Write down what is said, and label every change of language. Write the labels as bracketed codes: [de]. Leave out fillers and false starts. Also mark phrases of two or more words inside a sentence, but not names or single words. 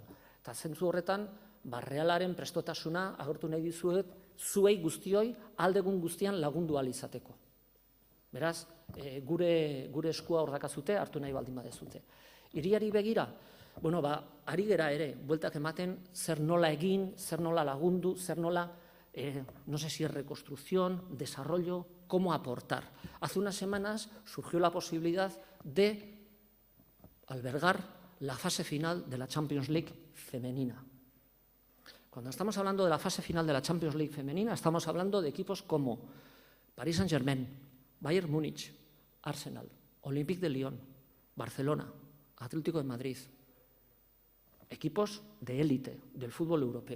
[eu] Eta zentzu horretan, Realaren prestotasuna agertu nahi dizuet, zuei guztioi aldegun guztian lagundu ahal izateko. Beraz, gure eskua hor dakazute, hartu nahi baldin badezute. Hiriari begira, bueno, ari gera ere, bueltak ematen zer nola egin, zer nola lagundu, zer nola, [es] no sé si es reconstrucción, desarrollo, cómo aportar. Hace unas semanas surgió la posibilidad de albergar la fase final de la Champions League femenina. Cuando estamos hablando de la fase final de la Champions League femenina, estamos hablando de equipos como Paris Saint-Germain, Bayern Múnich, Arsenal, Olympique de Lyon, Barcelona, Atlético de Madrid, equipos de élite del fútbol europeo.